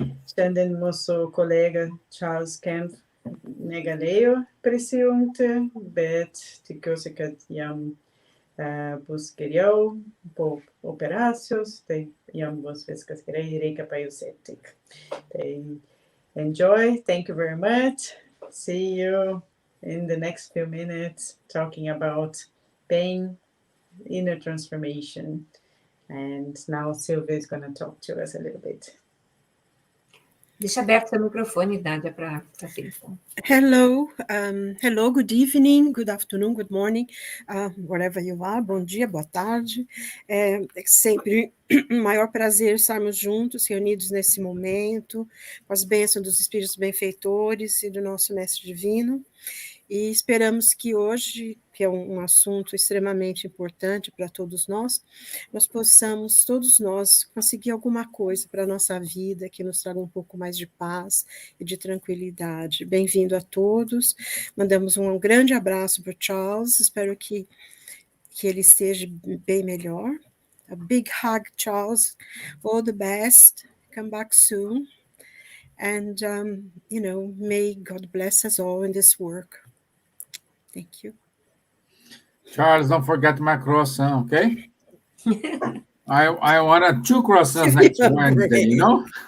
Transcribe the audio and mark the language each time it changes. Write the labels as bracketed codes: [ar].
[lt] Šiandien mūsų kolega Charles Kempf negalėjo prisijungti, bet tikiuosi, kad jam bus geriau po operacijos, tai jam bus viskas gerai, reikia pailsėti. [en] Tai enjoy, thank you very much, see you in the next few minutes talking about pain, inner transformation. And now Silvia is going to talk to us a little bit. [pt] Deixa aberto seu microfone, Nadja, para Silvia. [en] Hello, good evening, good afternoon, good morning, wherever you are. [pt] Bom dia, boa tarde. É sempre um maior prazer estarmos juntos, reunidos nesse momento, com as bênçãos dos Espíritos benfeitores e do nosso Mestre Divino. E esperamos que hoje, que é um assunto extremamente importante para todos nós possamos, todos nós, conseguir alguma coisa para a nossa vida, que nos traga um pouco mais de paz e de tranquilidade. Bem-vindo a todos, mandamos um grande abraço para o Charles, espero que ele esteja bem melhor. [en] A big hug, Charles, all the best, come back soon, and, may God bless us all in this work. Thank you. Charles, don't forget my croissant, okay? I wanted 2 croissants next Wednesday, you know?